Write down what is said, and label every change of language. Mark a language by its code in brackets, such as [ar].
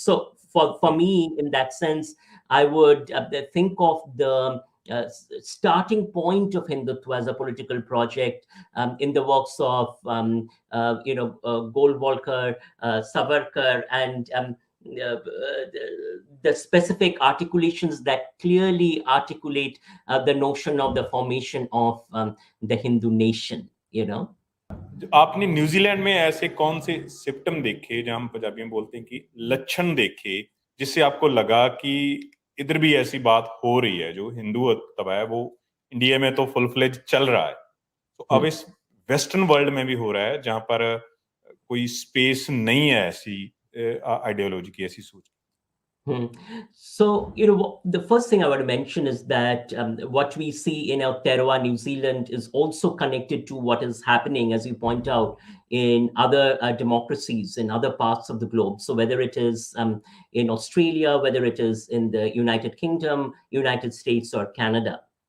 [en] So for me, in that sense, I would think of the starting point of Hindutva as a political project in the works of Golwalkar, Savarkar, and the specific articulations that clearly articulate the notion of the formation of the Hindu nation, [hi] आपने New Zealand में ऐसे कौन से symptom देखे, जहां हम पंजाबी में बोलते हैं कि लक्षण देखे, जिससे आपको लगा कि इधर भी ऐसी बात हो रही है, जो हिंदुत्व है वो इंडिया में तो फुल फ्लेज चल रहा है, तो अब इस वेस्टर्न वर्ल्ड में भी हो रहा है, जहां पर कोई स्पेस नहीं है ऐसी आइडियोलॉजी की, ऐसी सोच। [en] So, the first thing I want to mention is that what we see in Aotearoa, New Zealand, is also connected to what is happening, as you point out, in other democracies in other parts of the globe. So whether it is in Australia, whether it is in the United Kingdom, United States, or Canada.